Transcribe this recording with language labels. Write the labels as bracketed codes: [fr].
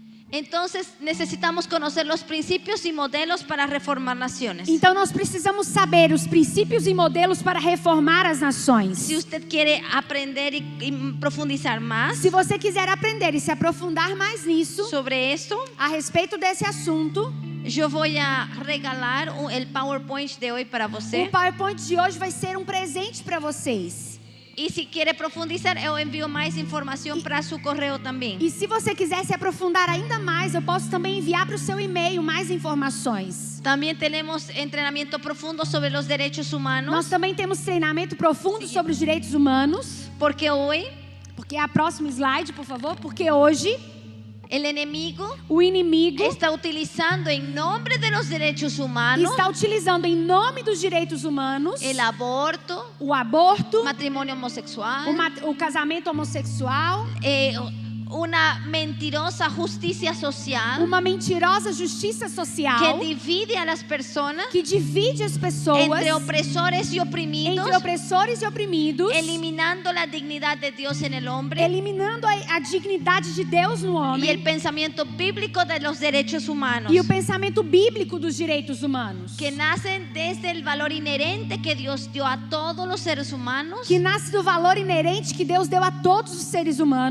[es] Entonces necesitamos conocer los principios y modelos para reformar naciones. [pt] Então nós precisamos saber os princípios e modelos para reformar as nações. [es] Si usted quiere aprender y profundizar más [pt] Se você quiser aprender e se aprofundar mais nisso, [es] sobre esto, [pt] a respeito desse assunto, [es] yo voy a regalar el PowerPoint de hoy [pt] para você. o PowerPoint de hoje vai ser um presente para vocês. [es] Y si quiere profundizar, yo envío más información para su correo también. [pt] E se você quiser se aprofundar ainda mais, eu posso também enviar para o seu e-mail mais informações. [es] También tenemos entrenamiento profundo sobre los derechos humanos. [pt] Nós também temos treinamento profundo sobre os direitos humanos. [es] Porque hoy [pt] Porque a próxima slide, por favor. Porque hoje [es] el enemigo [pt] o inimigo [es] está utilizando en nombre de los derechos humanos [pt] está utilizando em nome dos direitos humanos [es] el aborto, [pt] o aborto, [es] matrimonio homosexual, [pt] o casamento homossexual, [es] una mentirosa justicia social [pt] uma mentirosa justiça [es] que [pt] social [es] divide a las personas [pt] que divide as pessoas [es] entre opresores y oprimidos, [pt] entre opressores e oprimidos, [es] eliminando la dignidad de Dios en el hombre [pt] eliminando a dignidade de Deus no [es] y el [pt] homem [es] pensamiento bíblico de los derechos humanos, [pt] e o pensamento bíblico dos direitos humanos, [es] que nacen desde el valor inherente que Dios dio a todos los seres humanos [pt] que nasce do valor inerente que Deus deu a todos os seres humanos,